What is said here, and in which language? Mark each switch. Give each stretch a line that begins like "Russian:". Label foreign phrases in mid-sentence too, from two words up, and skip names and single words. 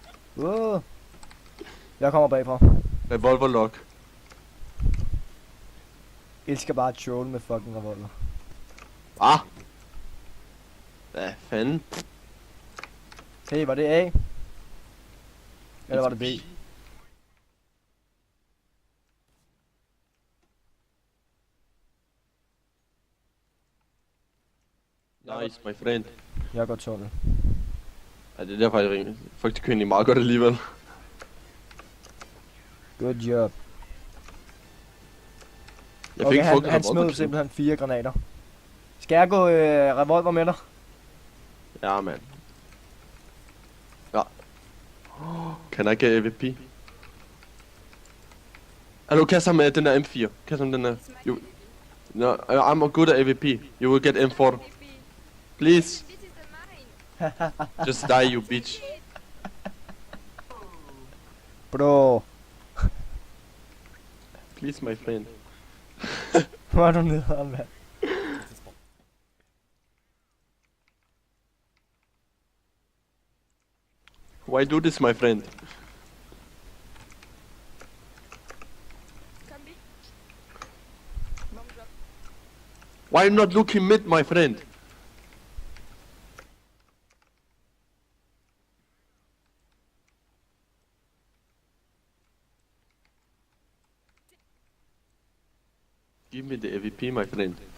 Danish: Jeg kommer bagfra.
English: Revolver lock.
Danish: Elsker bare at troll med fucking revolver. Ah! Hvad fanden? Hey, var det A? Eller var det B?
English: Nice, my friend.
Danish: Jeg går tunnel. Ja, det er derfor, jeg ringer. Faktisk kører egentlig meget godt alligevel.
English: Good job.
Danish: Jeg fik
English: Okay,
Danish: ikke han revolver smed
English: kill.
Danish: simpelthen 4 granater. Skal jeg gå revolver med dig? Ja, mand. Ja. Kan jeg ikke AVP? Hallo, kast ham med den der M4. Kast ham den der.
English: it's my You, baby. no, I'm good at AVP. You will get M4. Baby. Please, This is the mine. just die, you bitch. Bro, Please, my friend.
Danish: hvor er du nede, mand?
English: Why do this, my friend? Come be. Bomb drop. Why not looking mid, my friend? Give me the AVP, my friend.